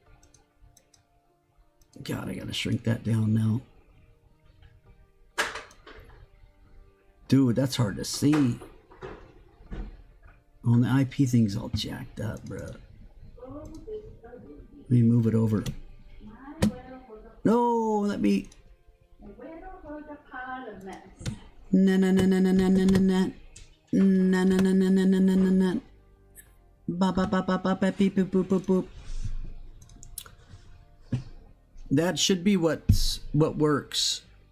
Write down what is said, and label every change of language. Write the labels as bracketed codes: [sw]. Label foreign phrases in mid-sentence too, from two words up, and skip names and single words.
[en] God, I gotta shrink that down now. Dude, that's hard to see. Oh, and the IP thing's all jacked up, bro. Let me move it over. No, let me. Na na na na na na na na na na na na na na na na na. Ba ba ba ba ba ba beep boop boop boop boop. That should be what works.